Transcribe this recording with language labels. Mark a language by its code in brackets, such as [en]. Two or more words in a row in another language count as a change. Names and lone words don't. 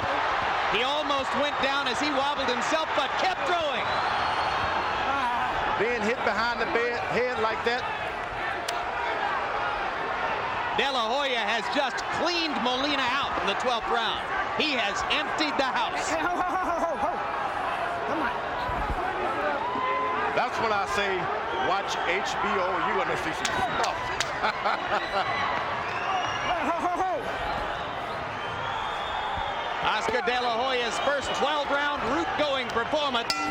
[en] He almost went down as he wobbled himself, but kept throwing. Being hit behind the head like that. De La Hoya has just cleaned Molina out in the 12th round. He has emptied the house. Hey, ho, ho, ho, ho, ho. Come on. That's when I say, watch HBO. You're going to see some stuff. Ho, ho, ho. Oscar De La Hoya's first 12-round route-going performance.